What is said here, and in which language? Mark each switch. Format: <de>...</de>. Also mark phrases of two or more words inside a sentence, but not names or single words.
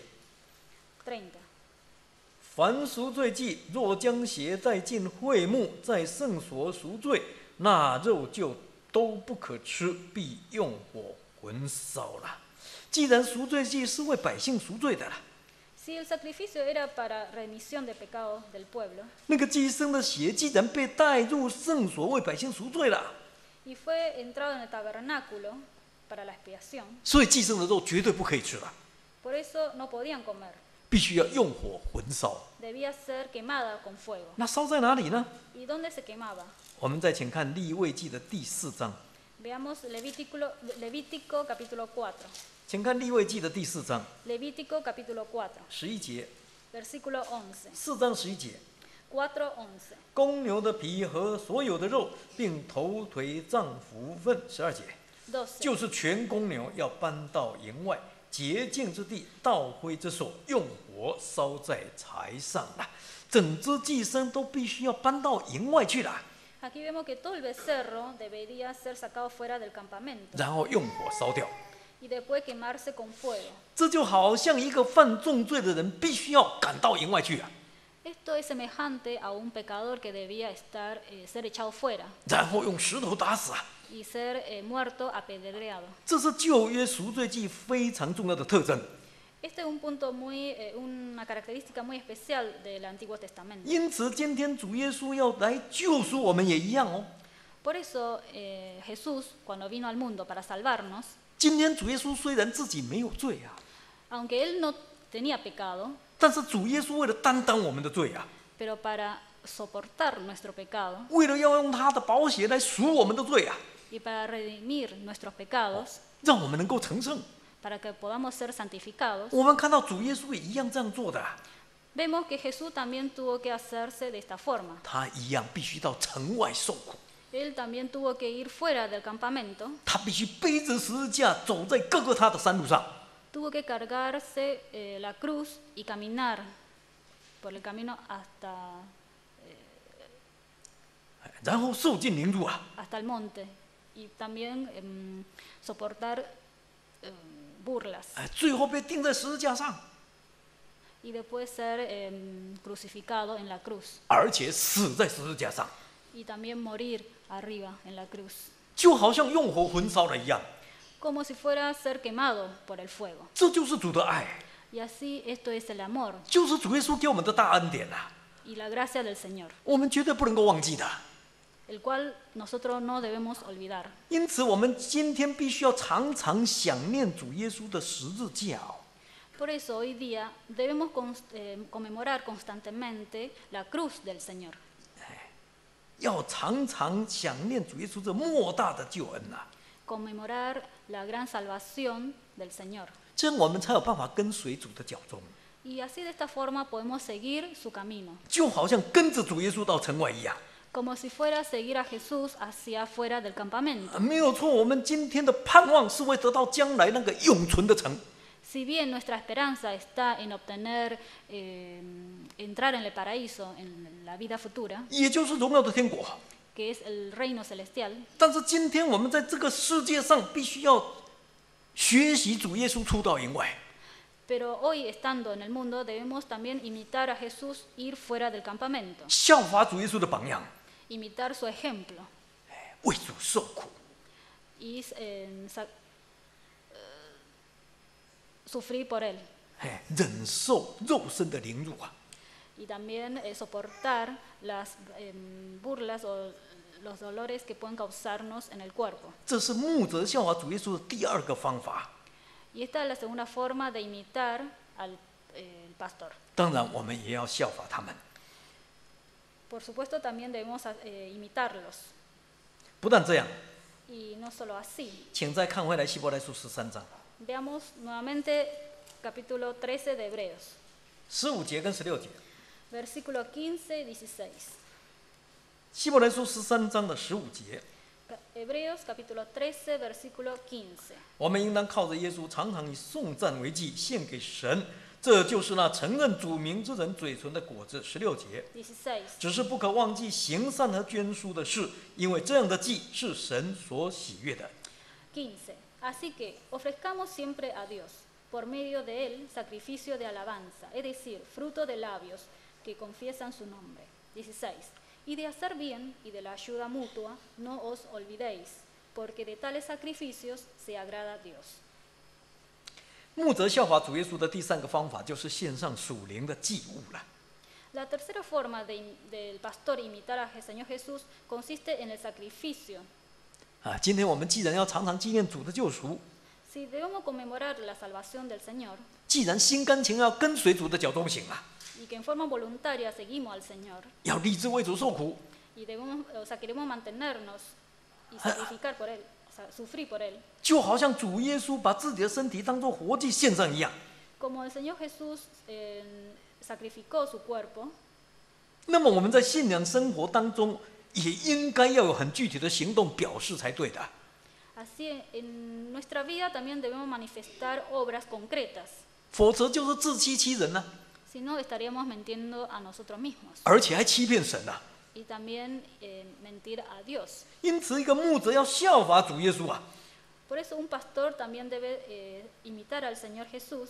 <zh>30. 凡赎罪祭若将血带进会幕，在圣所赎罪，那肉就都不可吃，必用火焚烧了。既然赎罪祭是为百姓赎罪的了，</zh> <es>Si el sacrificio era para remisión de pecados del pueblo</es> <zh>那个祭牲的血既然被带入圣所为百姓赎罪了，</zh> <es>y fue entrado en el tabernáculo para la expiación,</es> <zh>所以祭牲的肉绝对不可以吃了，</zh> <es>por eso no podían comer.</es> <zh>必须要用火焚烧。</zh> <es>Debía ser quemada con fuego.</es> <zh>那烧在哪里呢？</zh> <es>¿Y dónde se quemaba?</es> <zh>我们再请看利未记的第4章，</zh> <es>Veamos Levítico capítulo 4.</es> <zh>请看利未记的第4章</zh> <es>Levítico capítulo 4,</es> <zh>11 节</zh> <es>versículo 11.</es> <zh>，4章11节。</zh> <es>4:11.</es> <zh>公牛的皮和所有的肉，并头腿脏腑粪，12节，</zh> <es>12.</es> <zh>就是全公牛要搬到营外洁净之地，倒灰之所，用火烧在柴上了。整只祭牲都必须要搬到营外去了，</zh> <es>Aquí vemos que todo el becerro debería ser sacado fuera del campamento</es> <zh>然后用火烧掉。</zh> <es>y después quemarse con fuego.</es> <zh>这就好像一个犯重罪的人必须要赶到营外去啊，</zh> <es>Esto es semejante a un pecador que debía ser echado fuera</es> <zh>然后用石头打死啊。</zh> <es>y ser muerto apedreado.</es> <zh>这是旧约赎罪祭非常重要的特征。</zh> <es>Este es un punto una característica muy especial del Antiguo Testamento.</es> <zh>因此，今天主耶稣要来救赎我们也一样哦。</zh> <es>Por eso Jesús, cuando vino al mundo para salvarnos,</es> <zh>今天主耶稣虽然自己没有罪啊，</zh> <es>Aunque él no tenía pecado,</es> <zh>但是主耶稣为了担当我们的罪啊，</zh> <es>pero para soportar nuestro pecado</es> <zh>为了要用他的宝血来赎我们的罪啊，</zh> <es>y para redimir nuestros pecados,</es> <zh>让我们能够成圣。</zh> <es>para que podamos ser santificados,</es> <zh>我们看到主耶稣也一样这样做的啊，</zh> <es>vemos que Jesús también tuvo que hacerse de esta forma.</es> <zh>他一样必须到城外受苦，</zh> <es>Él también tuvo que ir fuera del campamento,</es> <zh>他必须背着十字架走在各个他的山路上，</zh> <es>tuvo que cargarse la cruz y caminar por el camino hasta</es> <zh>然后受尽凌辱啊。</zh> <es>el monte y también soportar burlas</es> <zh>最后被钉在十字架上，</zh> <es>y después ser crucificado en la cruz</es> <zh>而且死在十字架上，</zh> <es>y también morir arriba en la cruz,</es> <zh>就好像用火焚烧了一样。</zh> <es>como si fuera a ser quemado por el fuego.</es> <zh>这就是主的爱，</zh> <es>Y así esto es el amor</es> <zh>就是主耶稣给我们的大恩典啊，</zh> <es>y la gracia del Señor,</es> <zh>我们绝对不能够忘记的。</zh> <es>el cual nosotros no debemos olvidar.</es> <zh>因此，我们今天必须要常常想念主耶稣的十字架哦。</zh> <es>Por eso hoy día debemos conmemorar constantemente la cruz del Señor.</es> <zh>要常常想念主耶稣这莫大的救恩呐、</zh> <es>Conmemorar la gran salvación del Señor.</es> <zh>这样我们才有办法跟随主的脚踪，</zh> <es>Y así de esta forma podemos seguir su camino,</es> <zh>就好像跟着主耶稣到城外一样。</zh> <es>como si fuera a seguir a Jesús hacia afuera del campamento.</es> <zh>没有错，我们今天的盼望是为得到将来那个永存的城。</zh> <es>Si bien nuestra esperanza está en obtener, entrar en el paraíso, en la vida futura,</es> <zh>也就是荣耀的天国。</zh> <es>que es el reino celestial,</es> <zh>但是今天我们在这个世界上，必须要学习主耶稣出到营外，</zh> <es>pero hoy estando en el mundo debemos también imitar a Jesús, ir fuera del campamento,</es> <zh>效法主耶稣的榜样，</zh> <es>imitar su ejemplo</es> <zh>为主受苦，</zh> <es>y sufrir por él</es> <zh>忍受肉身的凌辱啊。</zh> <es>y también soportar las burlas o los dolores que pueden causarnos en el cuerpo.</es> <zh>这是牧者效法主耶稣的第二个方法。</zh> <es>Y esta es la segunda forma de imitar al pastor.</es> <zh>当然，我们也要效法他们。</zh> <es>Por supuesto también debemos imitarlos.</es> <zh>不但这样，</zh> <es>Y no solo así.</es> <zh>请再看回来希伯来书13章</zh> <es>Veamos nuevamente capítulo 13 de Hebreos,</es> <zh>15 节跟16节。</zh> <es>versículo 15 y 16.</es> <zh>希伯来书13章的15节，</zh> <es>Hebreos capítulo 13, versículo 15.</es> <zh>我们应当靠着耶稣，常常以颂赞为祭，献给神。这就是那承认主名之人嘴唇的果子。16节，</zh> <es>16.</es> <zh>只是不可忘记行善和捐书的事，因为这样的祭是神所喜悦的。</zh> <es>15. Así que ofrezcamos siempre a Dios, por medio de Él, sacrificio de alabanza, es decir, fruto de labios que confiesan su nombre. 16. Y de hacer bien y de la ayuda mutua, no os olvidéis, porque de tales sacrificios se agrada a Dios.</es> <zh>牧者效法主耶稣的第三个方法，就是献上属灵的祭物了。</zh> <es>La tercera forma del pastor imitar al Señor Jesús consiste en el sacrificio.</es> <zh>今天我们既然要常常纪念主的救赎，</zh> <es>Si debemos conmemorar la salvación del Señor</es> <zh>既然心甘情愿要跟随主的脚踪行啊，</zh> <es>y que en forma voluntaria seguimos al Señor</es> <zh>要立志为主受苦，</zh> <es>y debemos, o sea, queremos mantenernos y sacrificar por Él, o sea, sufrir por Él,</es> <zh>就好像主耶稣把自己的身体当作活祭献上一样。</zh> <es>como el Señor Jesús sacrificó su cuerpo,</es> <zh>那么我们在信仰生活当中，也应该要有很具体的行动表示才对的。</zh> <es>así en nuestra vida también debemos manifestar obras concretas,</es> <zh>否则就是自欺欺人呢、</zh> <es>si no estaríamos mintiendo a nosotros mismos</es> <zh>而且还欺骗神啊。</zh> <es>y también mentir a Dios.</es> <zh>因此，一个牧者要效法主耶稣啊，</zh> <es>Por eso un pastor también debe imitar al Señor Jesús.</es>